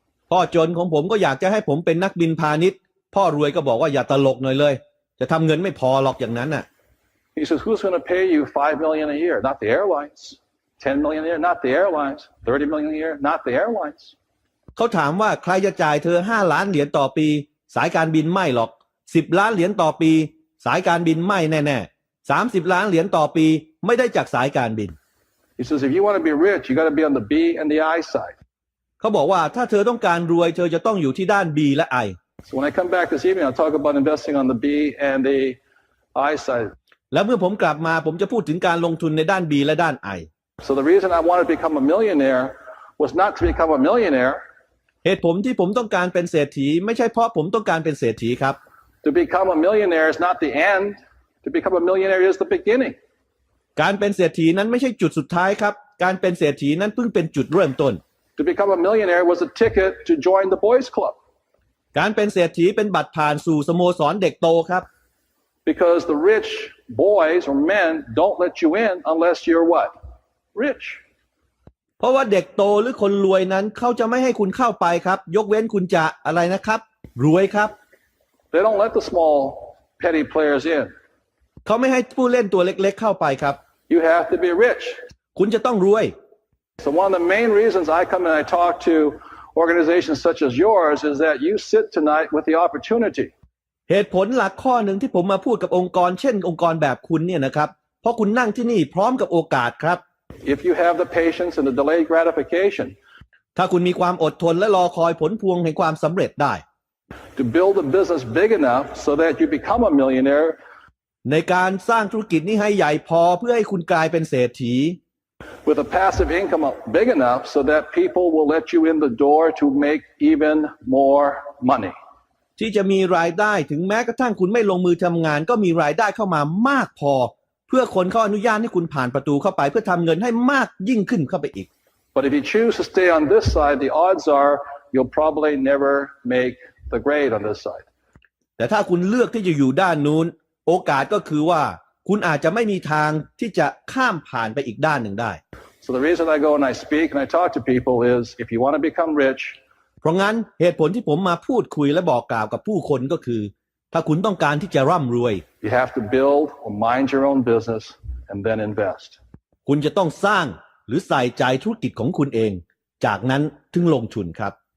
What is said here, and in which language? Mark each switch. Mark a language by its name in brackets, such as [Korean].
[Thai] พ่อจนของผมก็อยากจะให้ผมเป็นนักบินพาณิชย์พ่อรวยก็บอกว่าอย่าตลกหน่อยเลยจะทำเงินไม่พอหรอกอย่างนั้นน่ะ [English] He says, "Who's going to pay you $5 million a year? Not the airlines. $10 million a year? Not the airlines. $30 million a year? Not the airlines." [Thai] เขาถามว่าใครจะจ่ายเธอ5 ล้านเหรียญต่อปีสายการบินไม่หรอก10 ล้านเหรียญต่อปีสายการบินไม่แน่ๆ30 ล้านเหรียญต่อปีไม่ได้จากสายการบิน [English] He says, "If you want to be rich, you got to be on the B and the I side." [Thai] เขาบอกว่าถ้าเธอต้องการรวยเธอจะต้องอยู่ที่ด้าน B และ I [English] So when I come back this evening, I'll talk about investing on the B and the I side. [Thai] แล้วเมื่อผมกลับมาผมจะพูดถึงการลงทุนในด้าน B และด้าน I [English] So the reason I wanted to become a millionaire was not to become a millionaire. [Thai] เหตุผลที่ผมต้องการเป็นเศรษฐีไม่ใช่เพราะผมต้องการเป็นเศรษฐีครับ [English] To become a millionaire is not the end. To become a millionaire is the beginning. [Thai] การเป็นเศรษฐีนั้นไม่ใช่จุดสุดท้ายครับการเป็นเศรษฐีนั้นเพิ่งเป็นจุดเริ่มต้น [English] To become a millionaire was a ticket to join the boys club. [Thai] การเป็นเศรษฐีเป็นบัตรผ่านสู่สโมสรเด็กโตครับ [English] Because the rich boys or men don't let you in unless you're what? Rich. [Thai] เพราะว่าเด็กโตหรือคนรวยนั้นเขาจะไม่ให้คุณเข้าไปครับยกเว้นคุณจะอะไรนะครับรวยครับ [English] They don't let the small petty players in. [Thai] เขาไม่ให้ผู้เล่นตัวเล็กๆเข้าไปครับ [English] You have to be rich. [Thai] คุณจะต้องรวย [English] So one of the main reasons I come and I talk to organizations such as yours is that you sit tonight with the opportunity. [Thai] เหตุผลหลักข้อหนึ่งที่ผมมาพูดกับองค์กรเช่นองค์กรแบบคุณเนี่ยนะครับเพราะคุณนั่งที่นี่พร้อมกับโอกาสครับ [English] If you have the patience and the delayed gratification [Thai] ถ้าคุณมีความอดทนและรอคอยผลพวงแห่งความสำเร็จได้ [English] to build a business big enough so that you become a millionaire [Thai] ในการสร้างธุรกิจนี้ให้ใหญ่พอเพื่อให้คุณกลายเป็นเศรษฐี [English] with a passive income big enough so that people will let you in the door to make even more money. [Thai] ที่จะมีรายได้ถึงแม้กระทั่งคุณไม่ลงมือทำงานก็มีรายได้เข้ามามากพอเพื่อคนเขาอนุญาตให้คุณผ่านประตูเข้าไปเพื่อทำเงินให้มากยิ่งขึ้นเข้าไปอีก [English] But if you choose to stay on this side, the odds are you'll probably never make the grade on this side. [Thai] แต่ถ้าคุณเลือกที่จะอยู่ด้านนู้นโอกาสก็คือว่าคุณอาจจะไม่มีทางที่จะข้ามผ่านไปอีกด้านหนึ่งได้ [English] So the reason I go and I speak and I talk to people is if you want to become rich, [Thai] เพราะงั้นเหตุผลที่ผมมาพูดคุยและบอกกล่าวกับผู้คนก็คือถ้าคุณต้องการที่จะร่ำรวย [English] you have to build or mind your own business and then invest. [Thai] คุณจะต้องสร้างหรือใส่ใจธุรกิจของคุณเองจากนั้นถึงลงทุนครับ